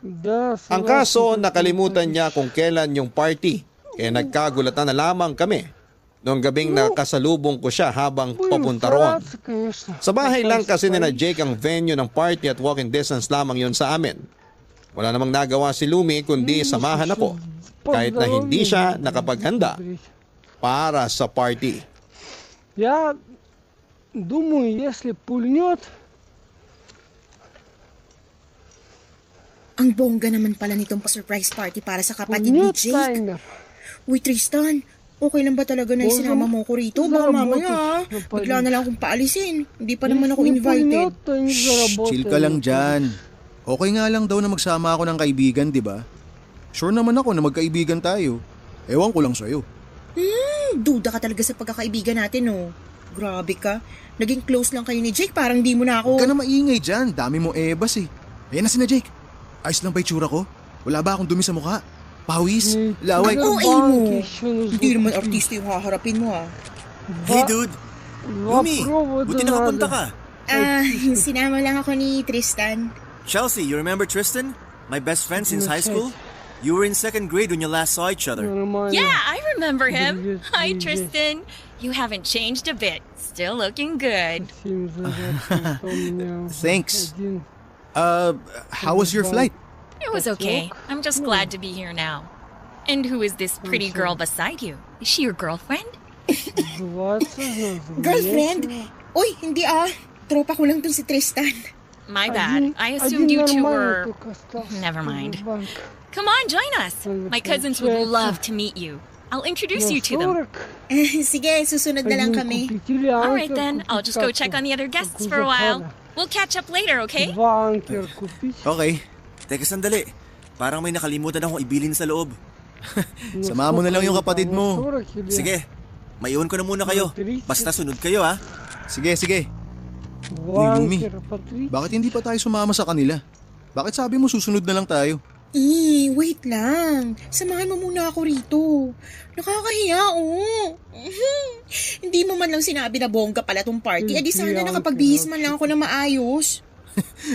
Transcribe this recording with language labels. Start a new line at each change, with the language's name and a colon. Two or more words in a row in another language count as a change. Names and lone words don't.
Filipino: Ang kaso, nakalimutan niya kung kailan yung party, kaya nagkagulatan na lamang kami noong gabing nakasalubong ko siya habang papunta roon. Sa bahay lang kasi nila Jake ang venue ng party at
English: walking distance
Filipino: lamang yon sa amin. Wala namang nagawa si Lumi kundi samahan ako kahit na hindi siya nakapaghanda para sa party.
Russian: Я думаю, если пульнет,
Filipino: Ang bongga naman pala nitong pa-
English: surprise party
Filipino: para sa kapatid ni
Russian: пульнет
Filipino: Jake.
Russian: таймер.
Filipino: Uy, Tristan, okay lang ba talaga na isinama mo ko rito? Baka mamaya, bigla na lang akong paalisin. Hindi pa naman ako
Russian: Если не
Filipino: invited.
Russian: пульнет, то не заработает.
Filipino: Chill ka lang dyan. Okay nga lang daw na magsama ako ng kaibigan, di ba? Sure naman ako na magkaibigan tayo. Ewan ko lang sa'yo. Duda ka talaga sa pagkakaibigan natin, oh. Grabe ka. Naging close lang kayo ni Jake, parang di mo na ako... Huwag ka na maingay dyan. Dami mo ebas eh. Ayan na si na Jake. Ayos lang ba itsura ko? Wala ba akong dumi sa mukha? Pawis? Laway? Oo, Banki mo.
Russian: еще нужно
Filipino: Hindi naman
Russian: купить.
Filipino: artista yung haharapin mo, ah.
English: Hey dude,
Russian: Два
Filipino: Lumi,
Russian: провода
Filipino: buti nakapunta
Russian: надо.
Filipino: ka. Sinama lang ako ni Tristan.
English: Chelsea, you remember Tristan? My best friend since high school? You were in 2nd grade when you last saw each other.
Russian: Нормально.
English: Yeah, I remember him.
Russian: Привет,
English: Hi,
Russian: привет.
English: Tristan. You haven't changed a bit. Still looking good.
Russian: Всем зарядка, что у меня
English: Thanks.
Russian: один.
English: How was your flight? It was okay. I'm just glad to be here now. And who is this pretty girl beside you? Is she your girlfriend?
Russian: Называется,
Filipino: Girlfriend? Uy, hindi ah. Tropa ko lang tong si Tristan.
English: My bad. I assumed you two were... Never mind. All Come on, join us. My cousins would love to meet you. I'll introduce you to them.
Filipino: Sige, susunod na lang kami.
English: All right then, I'll just go check on the other guests for a while. We'll catch up later, okay?
Russian: Два анкер купить.
English: Okay.
Filipino: Teka sandali, parang may nakalimutan akong ibilin sa loob. Sama mo na lang yung kapatid mo.
Russian: 40 или
Filipino: Sige, maiwan ko na muna kayo. Basta sunod kayo ha. Sige, sige.
Russian: Два
Filipino: Uy, Lumi.
Russian: анкера по 30.
Filipino: Bakit hindi pa tayo sumama sa kanila? Bakit sabi mo susunod na lang tayo? Wait lang. Samahan mo muna ako rito. Nakakahiya, oh. Hindi mo man lang sinabi na bongga pala tong party. Di sana nakapagbihis man lang ako na maayos. Okay na yan.